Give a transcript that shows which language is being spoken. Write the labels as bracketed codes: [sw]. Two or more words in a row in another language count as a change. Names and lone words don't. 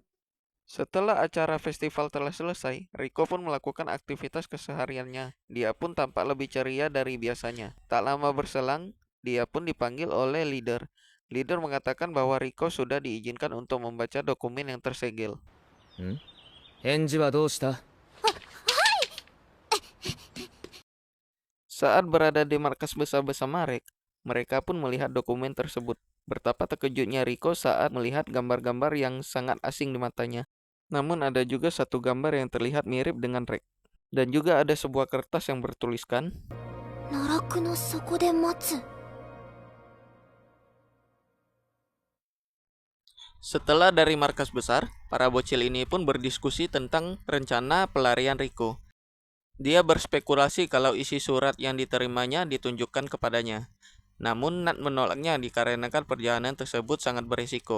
[id] Setelah acara festival telah selesai, Riko pun melakukan aktivitas kesehariannya. Dia pun tampak lebih ceria dari biasanya. Tak lama berselang, dia pun dipanggil oleh leader. Leader mengatakan bahwa Riko sudah diizinkan untuk membaca dokumen yang tersegel. [ja] 返事はどうした？ [id] Saat berada di markas besar bersama Rek, mereka pun melihat dokumen tersebut. Betapa terkejutnya Riko saat melihat gambar-gambar yang sangat asing di matanya. Namun ada juga satu gambar yang terlihat mirip dengan Rek. Dan juga ada sebuah kertas yang bertuliskan, [ja] 奈落の底で待つ。 [id] Setelah dari markas besar, para bocil ini pun berdiskusi tentang rencana pelarian Riko. Dia berspekulasi kalau isi surat yang diterimanya ditunjukkan kepadanya. Namun Nat menolaknya dikarenakan perjalanan tersebut sangat berisiko.